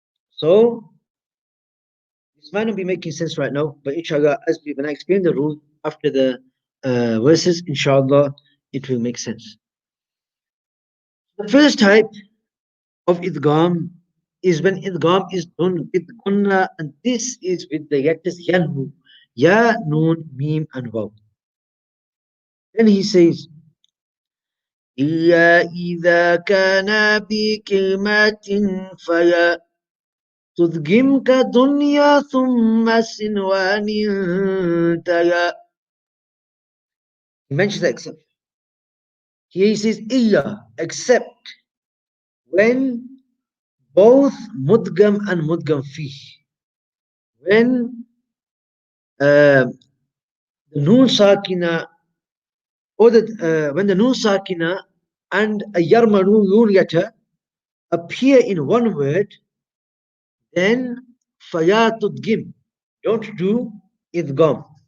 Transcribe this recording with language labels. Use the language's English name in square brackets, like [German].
[English] So, this might not be making sense right now, but inshallah, when I explain the rule after the verses, inshallah, it will make sense. The first type of Idgham is when Idgham is done with Gunna, and this is with the letters Yanmu, Ya, Nun, Mim, and Waw. Then he says, [Arabic] إِلَّا إِذَا كَانَ بِكَلْمَةٍ فَيَا تُدْغِمْ كَدُنْيَا ثُمَّ سِنْوَانٍ تَيَا. [English] He mentions the exception. Here he says, إِلَّا, except when both Mudgham and Mudgham Fih, when the Nun Sākina, or when the Nun Sākina and a Yarmalun letter appear in one word, then Fayatudgim, don't do Idgham.